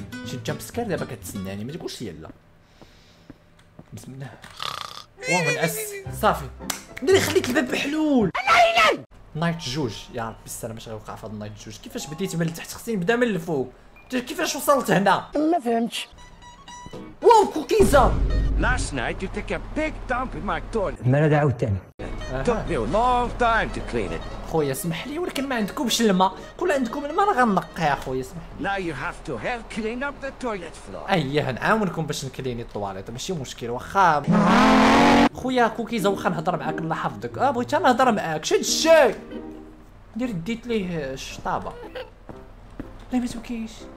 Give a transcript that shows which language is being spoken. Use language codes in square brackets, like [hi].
[ar] شي جامب سكير دابا كتسناني ما تقولش يلا. بسم الله واه نعس صافي. ندير خليت الباب محلول. نايت جوج يا ربي السلام اش غيوقع في هاد النايت جوج. كيفاش بديت من التحت خصني نبدا من الفوق. كيفاش وصلت هنا؟ ما فهمتش. واو كوكيزا. [en] Last night you took a big dump in my toilet. [ar] مرة عاوتاني. [en] Took me a long time to clean it. [ar] خويا اسمح لي ولكن ما عندكمش الماء. كون عندكم الماء راه غنقي يا خويا اسمح لي. [en] Now you have to help clean up the toilet floor. [ar] اييه نعاونكم باش نكليني الطواليط ماشي مشكل. واخا خويا كوكيزا واخا نهضر معاك الله يحفظك. بغيت انا نهضر معاك شد الشاي. دير ديت ليه الشطابه. لا ما تبكيش.